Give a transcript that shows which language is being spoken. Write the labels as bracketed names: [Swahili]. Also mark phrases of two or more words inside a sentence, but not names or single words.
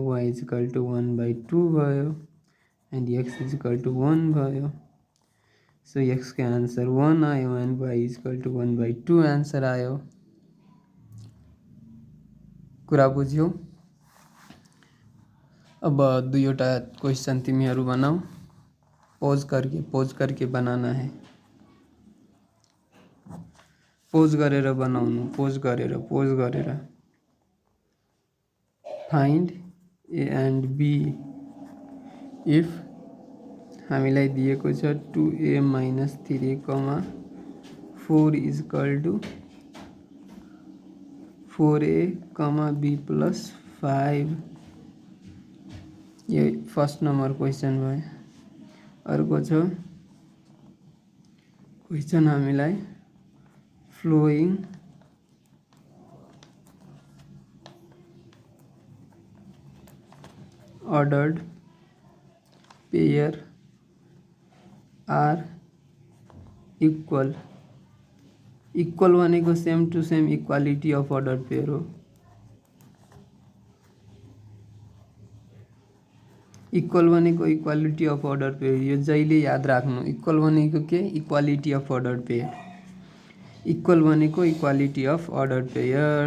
[English] y equal to 1/2 भयो and x equal to 1 भयो। so x को answer 1 आयो and y equal to 1/2 answer आयो। [Nepali] कुरा बुझ्यौ? अब दुईवटा क्वेश्चन तिमीहरू बनाऊ। [Hindi] पोज करके बनाना है। [Nepali] पोज गरेर बनाउनु, पोज गरेर [English] find a and b if [Nepali] हामीलाई दिएको छ [English] 2a minus 3, 4 is equal to 4a, b plus 5. ये first number question भयो। [Nepali] अर्को छ क्वेश्चन हामीलाई [English] following ordered pair are equal [Nepali] भनेको [English] same to same equality of ordered pair [Nepali] हो। इक्वल भनेको [English] equality of ordered pair, [Nepali] यो जहिले याद राख्नु। इक्वल भनेको के? [English] equality of ordered pair. equal भनेको equality of ordered pair.